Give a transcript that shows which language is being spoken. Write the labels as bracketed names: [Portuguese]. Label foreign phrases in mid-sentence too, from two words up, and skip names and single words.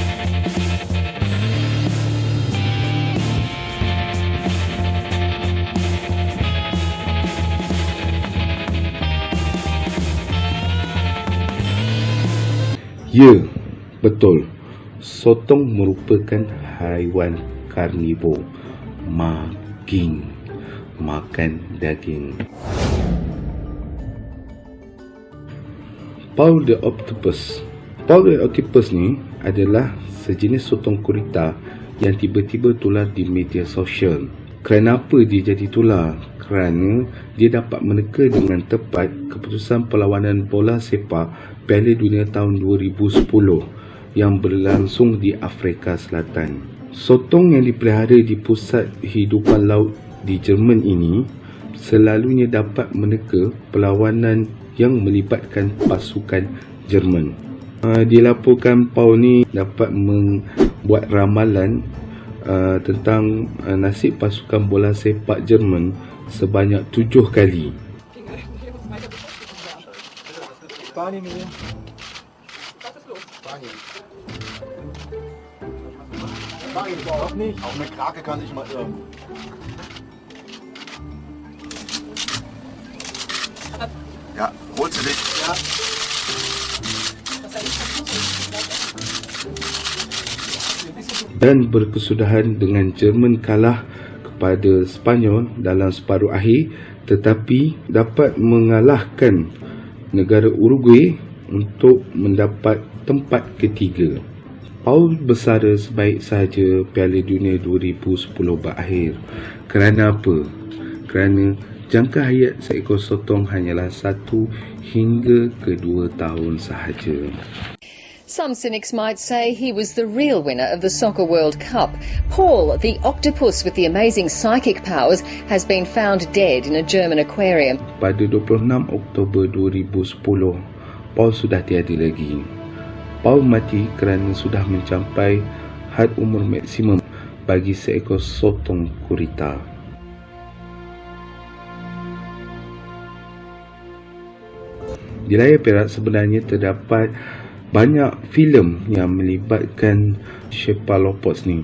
[Malay] Ya, betul. Sotong merupakan haiwan karnivor. Makan daging. Paul the Octopus. Paul the Octopus ni adalah sejenis sotong gurita yang tiba-tiba tular di media sosial. Kenapa dia jadi tular? Kerana dia dapat meneka dengan tepat keputusan perlawanan bola sepak Piala Dunia tahun 2010 yang berlangsung di Afrika Selatan. Sotong yang dipelihara di pusat hidupan laut di Jerman ini selalunya dapat meneka perlawanan yang melibatkan pasukan Jerman. Dilaporkan Paul ni dapat membuat ramalan tentang nasib pasukan bola sepak Jerman sebanyak 7 kali. [German] Spanien hier. Was ist los? Spanien. Spanien überhaupt nicht. Auch eine Krake kann sich mal irren. Ja, holst du dich? Ja. [Malay] Dan berkesudahan dengan Jerman kalah kepada Sepanyol dalam separuh akhir, tetapi dapat mengalahkan negara Uruguay untuk mendapat tempat ketiga. Paul bersara sebaik sahaja Piala Dunia 2010 berakhir. Kerana apa? Kerana jangka hayat seekor sotong hanyalah 1 hingga ke 2 tahun sahaja. [English] Some cynics might say he was the real winner of the Soccer World Cup. Paul, the octopus with the amazing psychic powers, has been found dead in a German aquarium. [Malay] Pada 26 Oktober 2010, Paul sudah tiada lagi. Paul mati kerana sudah mencapai had umur maksimum bagi seekor sotong gurita. Di layar perak sebenarnya terdapat banyak filem yang melibatkan cephalopods ni.